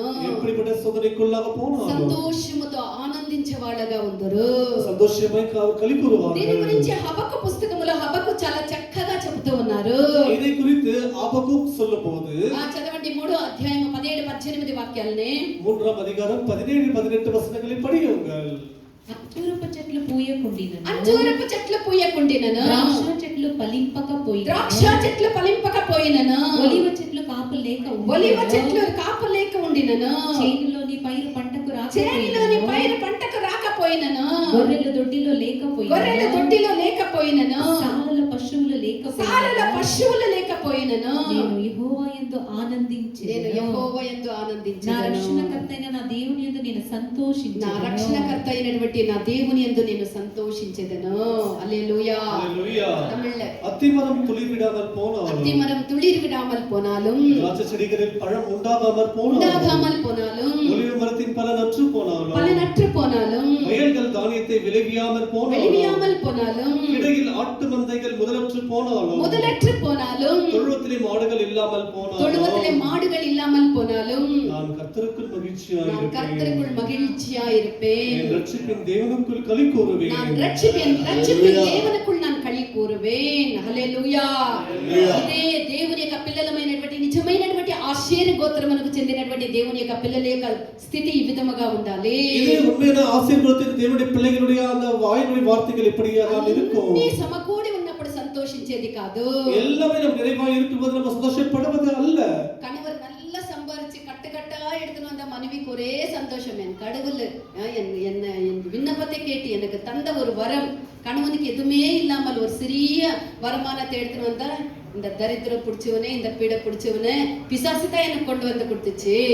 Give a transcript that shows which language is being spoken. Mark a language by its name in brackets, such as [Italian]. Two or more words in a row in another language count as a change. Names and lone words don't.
[Tamil] எப்படிப்பட்ட சோதனைக்குள்ளாக போனாலும் [Telugu] సంతోషముతో ఆనందించే వాళ్ళగా ఉందరు, [Tamil] సంతోషమై களி கூறுவார்கள். [Telugu] దీని గురించి హబక్కు పుస్తకములో హబక్కు చాలా చక్కగా చెబుతూ ఉన్నారు. [Tamil] ఇదే குறித்து హబక్కు சொல்லும்போது [Telugu] చదవండి 3వ అధ్యాయం 17-18 వాక్యాలని. [Tamil] 3ஆம் அதிகாரம் 17-18 వచనங்களை படியுங்கள். [Telugu] అంజూరపు చెట్లు పూయకుండినను, ద్రాక్ష చెట్లు ఫలింపకపోయినను, ఒలివ చెట్లు కాపు లేక ఉండినను, చేనులోని పైరు పంటకు రాకపోయినను, గొర్రెల దొడ్డిలో లేకపోయినను, సాలలో పశువులు సారల పశువులు లేకపోయినను నేను యెహోవా యందు ఆనందించెదను. నేను యెహోవా యందు నా ఆనందించెదను. రక్షణకర్త అయిన నా దేవుని యందు నేను సంతోషించెదను. నా రక్షణకర్త అయినటువంటి నా దేవుని యందు నేను సంతోషించెదను. హల్లెలూయా. [Tamil] ஹalleluya. தமிழ்ல அத்திமரம் துளிர் விடாமல் போனாலும் அத்திமரம் துளிர் விடாமல் போனாலும் திராட்சை செடிகளில் பழம் உண்டாகாமல் போனாலும் உண்டாகாமல் போனாலும் ஒலிவ மரத்தின் பலன் அற்று போனாலும் பலனற்று போனாலும் வயல்கள் தானியத்தை விளைவியாமல் போனாலும் வெளிவியாமல் போனாலும் இடையில் ஆட்டு மந்தைகள் முதலற்று போனாலும் முதலற்று போனாலும் தொழுவத்திலே மாடுகள் இல்லாமல் தொழுவத்திலே போனாலும் மாடுகள் இல்லாமல் போனாலும் நான் கர்த்தருக்குள் மகிழ்ச்சியாய் நான் இருப்பேன். கர்த்தருக்குள் மகிழ்ச்சியாய் இருப்பேன். என் ரட்சிப்பின் தேவனுக்குள் களி கூறுவேன். நான் ரட்சிப்பின் தேவனுக்குள் நான் களி కూరువేన్. [Telugu] హల్లెలూయా. ఇదే దేవుని యొక్క పిల్లలమైనటువంటి నిజమైనటువంటి ఆశీర్ గోత్రమునకు చెందినటువంటి దేవుని యొక్క పిల్లల యొక్క స్థితి ఈ విధముగా ఉండాలి. [Tamil] இதே உண்மையான ஆசீர்வாதத்தின் தேவனுடைய பிள்ளைகளுடைய அந்த வாயினுடைய வார்த்தைகள் எப்படியாக இருக்கும்? [Telugu] நீ సమకూడి ఉన్నప్పుడు సంతోషించేది కాదు. [Tamil] எல்லாமே நம்ம நிறைவாக இருக்கும்போது நம்ம சந்தோஷப்படுவது அல்ல. கணவர் நல்லா சம்பாரிச்சு கட்டா எடுத்துன்னு வந்த மனைவிக்கு ஒரே சந்தோஷம். என் கடவுள் என்ன என் விண்ணப்பத்தை கேட்டு எனக்கு தந்த ஒரு வரம், கணவனுக்கு எதுவுமே இல்லாமல் ஒரு சிறிய வருமானத்தை எடுத்துன்னு வந்தா இந்த தரித்திரம் பிடிச்சவனே இந்த பீடை பிடிச்சவனே பிசாசு தான் எனக்கு கொண்டு வந்து கொடுத்துச்சு.